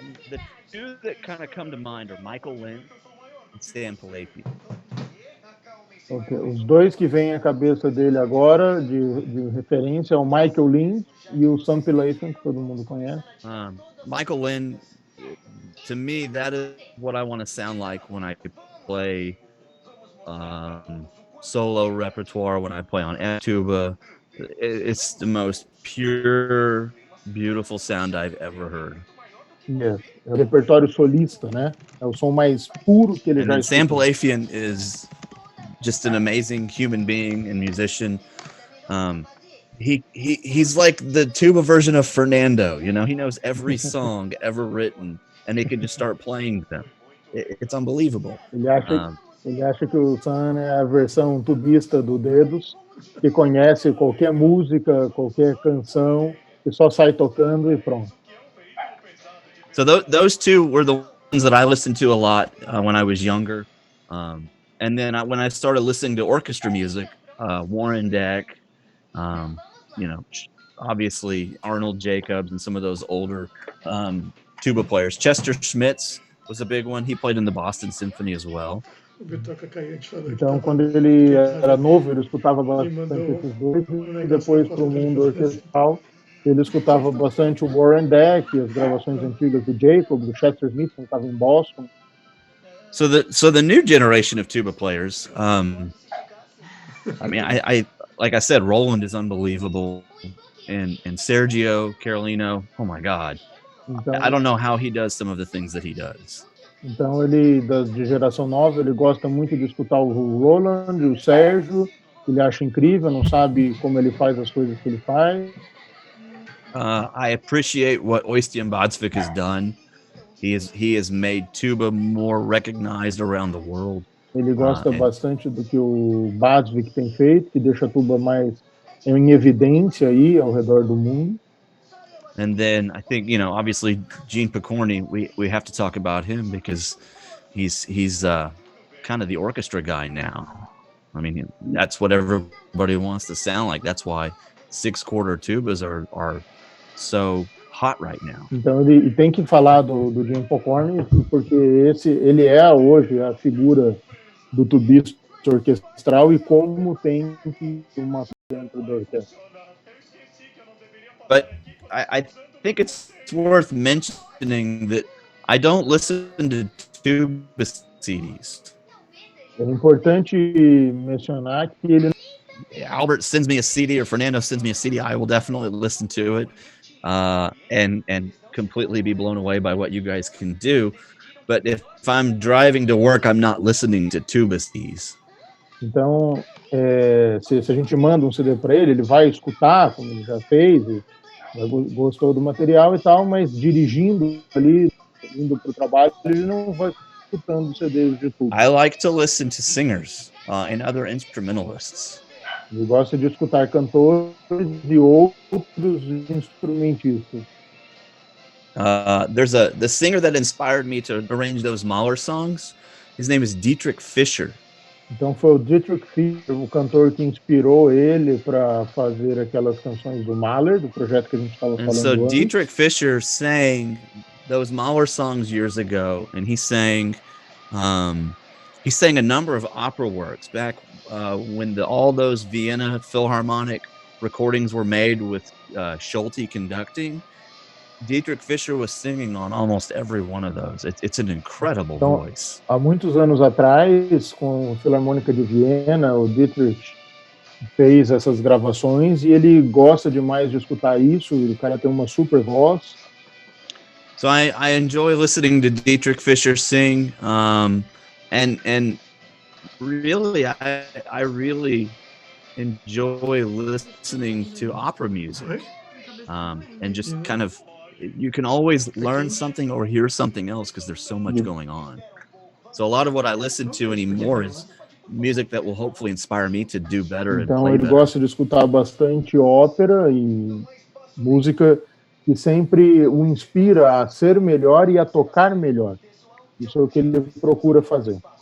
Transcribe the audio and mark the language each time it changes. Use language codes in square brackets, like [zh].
[en] The two that kind of come to mind are Michael Lynn and Stan Palafi. Okay. [pt] Os dois que vêm à cabeça dele agora, de referência, é o Michael Lynn e o Sam Palafi, que todo mundo conhece. [en] Michael Lynn, to me, that is what I want to sound like when I play solo repertoire when I play on tuba. It's the most pure, beautiful sound I've ever heard. Yes. [pt] É o repertório solista, né? É o som mais puro que ele [en] And [pt] já [en] then Sam [pt] escutou. [en] Palafian is just an amazing human being and musician. He's like the tuba version of Fernando. You know, he knows every song ever written, and he can just start playing them. It's unbelievable. [pt] Ele acha que o Sam é a versão tubista do Dedos, que conhece qualquer música, qualquer canção, e só sai tocando e pronto. [en] So those two were the ones that I listened to a lot when I was younger. And then when I started listening to orchestra music, Warren Deck, you know, obviously Arnold Jacobs and some of those older tuba players. Chester Schmitz was a big one. He played in the Boston Symphony as well. [pt] Então, quando ele era novo, ele escutava bastante esses dois, e depois, para o mundo orquestral, ele escutava bastante o Warren Deck, as gravações antigas do Jacob, do Chester Smith, que estava em Boston. [en] So the new generation of tuba players, I mean, I like I said, Roland is unbelievable, and Sergio Carolino, oh my God, [pt] então, [en] I don't know how he does some of the things that he does. [pt] Então, ele, de geração nova, ele gosta muito de escutar o Roland, o Sérgio, ele acha incrível, não sabe como ele faz as coisas que ele faz. [en] I appreciate what Oystein Bodsvik has done. He has made tuba more recognized around the world. [pt] Ele gosta bastante do que o Bodsvik tem feito, que deixa a tuba mais em evidência aí ao redor do mundo. [en] And then I think, you know, obviously Gene Picorni, we have to talk about him because he's kind of the orchestra guy now. I mean, that's what everybody wants to sound like. That's why 6-quarter tubas are so hot right now. [pt] Então ele tem que falar do Gene Picorni, porque ele é hoje a figura do tubista orquestral e como tem uma dentro da orquestra. [en] But I think it's worth mentioning that I don't listen to tuba CDs. [pt] É importante mencionar que ele [en] Albert sends me a CD or Fernando sends me a CD, I will definitely listen to it and completely be blown away by what you guys can do. But if I'm driving to work, I'm not listening to tuba CDs. [pt] Então, se a gente manda um CD para ele, ele vai escutar, como ele já fez, gostou do material e tal, mas dirigindo ali, indo para o trabalho, ele não vai escutando CDs de tuba. [en] I like to listen to singers and other instrumentalists. [pt] Ele gosta de escutar cantores e outros instrumentistas. [en] There's the singer that inspired me to arrange those Mahler songs. His name is Dietrich Fischer. [pt] Então foi o Dietrich Fischer, o cantor que inspirou ele para fazer aquelas canções do Mahler, do projeto que a gente estava falando [en] so [pt] antes. [en] Dietrich Fischer sang those Mahler songs years ago, and he sang a number of opera works back when all those Vienna Philharmonic recordings were made with Schulte conducting. Dietrich Fischer was singing on almost every one of those. It's an incredible voice. [pt] Há muitos anos atrás, com a Filarmônica de Viena, o Dietrich fez essas gravações e ele gosta demais de escutar isso. O cara tem uma super voz. [en] So I enjoy listening to Dietrich Fischer sing, and really I really enjoy listening to opera music, and just kind of. You can always learn something or hear something else because there's so much going on. So a lot of what I listen to anymore is music that will hopefully inspire me to do better and play better. [pt] Então ele gosta de escutar bastante ópera e música que sempre o inspira a ser melhor e a tocar melhor. Isso é o que ele procura fazer.